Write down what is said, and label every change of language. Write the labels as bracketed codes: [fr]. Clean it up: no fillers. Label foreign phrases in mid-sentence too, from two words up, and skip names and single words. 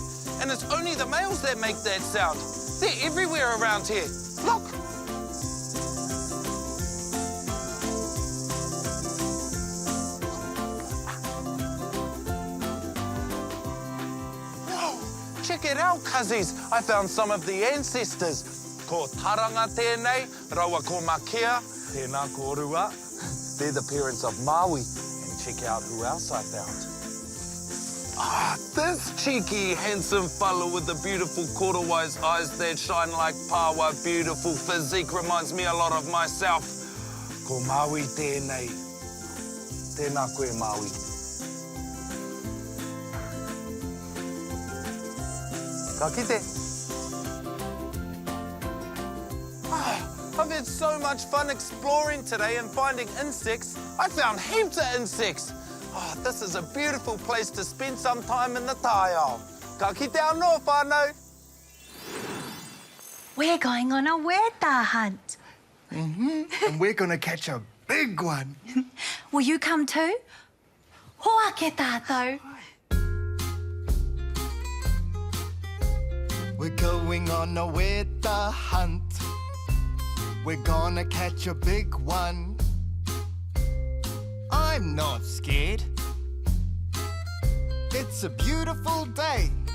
[en] And it's only the males that make that sound. They're everywhere around here. Look. Whoa, check it out, cuzzies. I found some of the ancestors. [mi] Ko taranga tēnei, rawa ko makea, tēnā ko rua. [en] They're the parents of Maui. And check out who else I found. Ah, this cheeky, handsome fellow with the beautiful korowai's eyes that shine like pawa, beautiful physique, reminds me a lot of myself. [mi] Ko Maui tēnei. Tēnā koe Maui. Ka kite. [en] I've had so much fun exploring today and finding insects. I found heaps of insects. Oh, this is a beautiful place to spend some time in the taiao. [mi] Ka kite anō, whānau. [en] We're going on a weta hunt. And we're gonna catch a big one. Will you come too? [mi] Hoa ke tātou. [en] We're going on a weta hunt. We're gonna catch a big one. I'm not scared. it's a beautiful day.